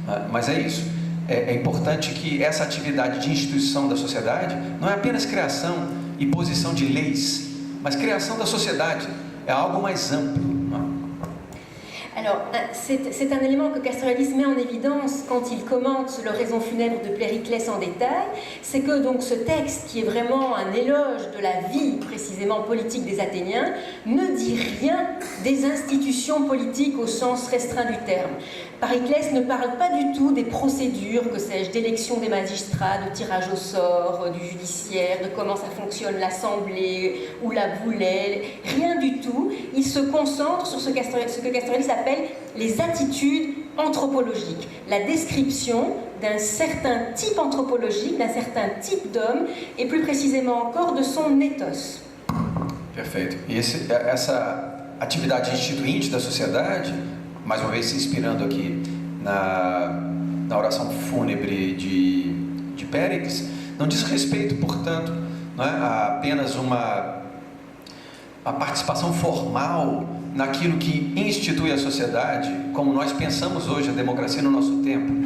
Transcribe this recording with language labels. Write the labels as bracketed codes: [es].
[pt] Mas é isso, é importante que essa atividade de instituição da sociedade não é apenas criação e posição de leis, mas criação da sociedade, é algo mais amplo. [fr] Alors, c'est un élément que Castoriadis met en évidence quand il commente le Raison funèbre de Périclès en détail, c'est que donc ce texte, qui est vraiment un éloge de la vie précisément politique des Athéniens, ne dit rien des institutions politiques au sens restreint du terme. Périclès ne parle pas du tout des procédures, que sais-je, d'élection des magistrats, de tirage au sort, du judiciaire, de comment ça fonctionne l'assemblée ou la boulelle, rien du tout. Il se concentre sur ce que Castoriadis appelle les attitudes anthropologiques, la description d'un certain type anthropologique, d'un certain type d'homme, et plus précisément encore de son ethos. [pt] Perfeito. E essa atividade instituinte da sociedade, mais uma vez se inspirando aqui na oração fúnebre de Péricles, não diz respeito, portanto, não é, a apenas a participação formal naquilo que institui a sociedade, como nós pensamos hoje a democracia no nosso tempo.